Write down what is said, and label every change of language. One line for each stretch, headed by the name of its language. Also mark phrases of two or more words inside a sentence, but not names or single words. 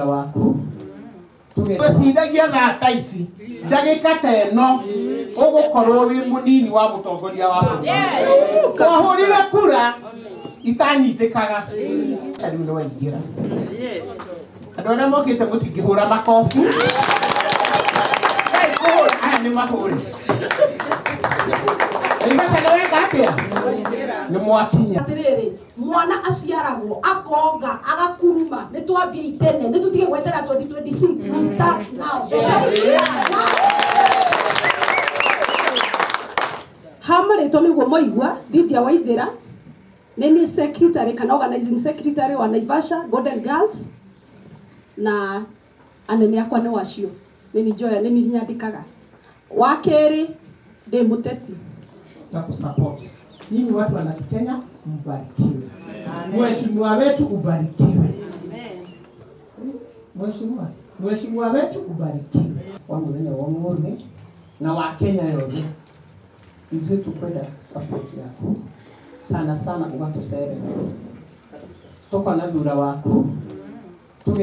Kikuyu: waku tũgĩcindagia thata ici ndagĩka ta ĩno ũgũkorwo wĩ mũnini wa mũtongoria wa bũrũri twahũrire kura itanyitĩkaga rĩu nĩ waingĩra andũ arĩa mokĩte mũtingĩhũra makobi aya nĩ mahũri nĩ mwakinya atirĩrĩ mwana aciaragwo akonga agakuruma nĩ twambie itene nĩ tutige gwetera 2026
English: we start now
Kikuyu: hamarĩtwo nĩguo moigua Lydia Waithĩra nĩ secretary kana
English: organizing secretary
Kikuyu: wa Naivasha Golden Girls na anene akwa nĩ wacio nĩ njoya nĩ nyandĩkaga wa kerĩ ndĩ mũteti
Swahili: na kusupport. Nyinyi watu wa Kenya mbarikiwe. Mheshimiwa wetu ubarikiwe. Mheshimiwa wetu ubarikiwe.
Kikuyu: Wa mũthenya wa ũmũthĩ na wa Kenya yothe ithuĩ tũkwenda support yaku
Swahili: sana sana
Kikuyu: ũgatucerera tuko na thura waku